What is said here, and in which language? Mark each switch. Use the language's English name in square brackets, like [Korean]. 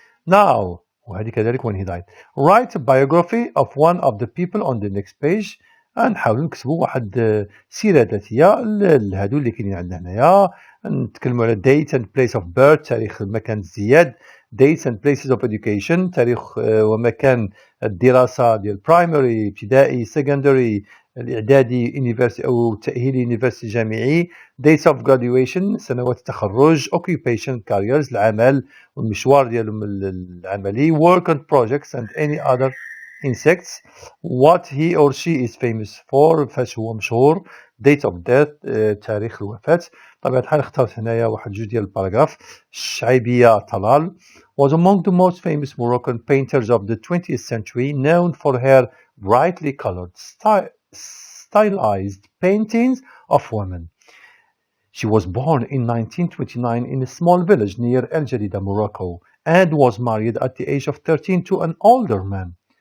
[English] Now [Arabic] وهذه كذلك [English] when he died. Write a biography of one of the people on the next page. [Arabic] نحاولوا نكتبوا واحد سيرة ذاتية لهادو اللي كاينين عندنا هنايا. نتكلموا على [English] date and place of birth [Arabic] تاريخ مكان الزياد. [English] dates and places of education [Arabic] تاريخ ومكان الدراسة ديال primary ابتدائي secondary الإعدادي university أو تأهيلي يونيفرسيتي جامعي. [English] dates of graduation [Arabic] سنوات التخرج. [English] occupation careers [Arabic] العمل والمشوار ديالهم العملي. [English] work and projects and any other insects. what he or she is famous for [Arabic] فاش هو مشهور. [English] date of death [Arabic] تاريخ الوفاة. طبيعة الحال اخترت هنايا واحد جوج ديال الباراغراف. [English] الشعيبية طلال was among the most famous Moroccan painters of the 20th century, known for her brightly colored stylized paintings of women. She was born in 1929 in a small village near El Jadida, Morocco, and was married at the age of 13 to an older man.